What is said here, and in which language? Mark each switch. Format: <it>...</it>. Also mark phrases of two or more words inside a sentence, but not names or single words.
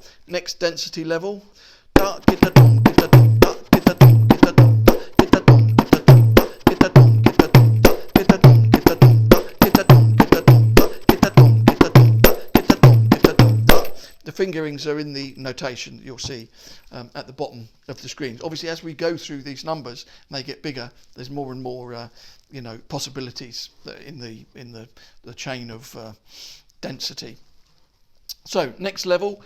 <en>Next density level. Da get a dum get a dum da get a dum get a dum da get a dum get a dum da get a dum get a dum da get a dum get a dum da get a dum get a dum da get a dum get a dum da get a dum get a dum da. The fingerings are in the notation that you'll see at the bottom of the screen. Obviously, as we go through these numbers and they get bigger, there's more and more possibilities in the chain of density. So next level.</en>